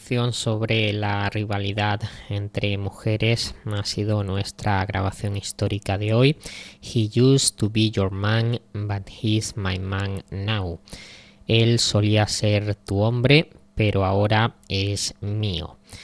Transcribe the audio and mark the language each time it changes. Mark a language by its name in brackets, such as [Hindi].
[Spanish] Sobre la rivalidad entre mujeres ha sido nuestra grabación histórica de hoy. [English] He used to be your man, but he's my man now. [Spanish] Él solía ser tu hombre, pero ahora es mío.